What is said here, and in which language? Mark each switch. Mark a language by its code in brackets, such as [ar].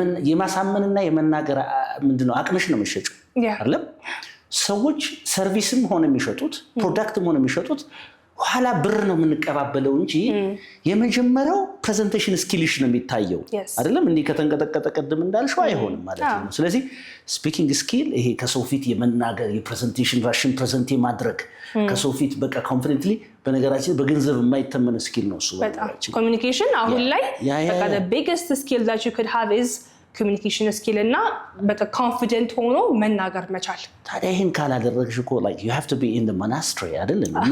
[am] የማሳመንና የመናገር ምንድነው አቅምሽ ነው የምትሸጪው አይደለም ሰዎች ሰርቪስም ሆነ የሚሸጡት ፕሮዳክትም ሆነ የሚሸጡት ኋላ ብር ነው የምንቀባበለው እንጂ የመጀመሪያው ፕሬዘንቴሽን ስኪልሽ ነው የሚታየው አይደለም እንዴ ከተንቀጠቀጠ ቀደም እንዳልሽው አይሆንም ማለት ነው ስለዚህ ስፒኪንግ ስኪል ይሄ ከሰው ፊት የመናገር የፕሬዘንቴሽን ራሽን ፕሬዘንት ማድረግ ከሰው ፊት በቃ ኮንፊደንትሊ በነገራችን በገንዘብ የማይተመን ስኪል ነው እሱ በጣም ኮሚኒኬሽን አሁን ላይ በቃ [en] the biggest skill that you could have is [am] ኮሚኒኬሽን ስኪል እና በቃ ኮንፊደንት ሆኖ መናገር መቻል። ታዲያ ይሄን ካላደረግሽ እኮ [en] like you have to be in the monastery [am] አይደለም?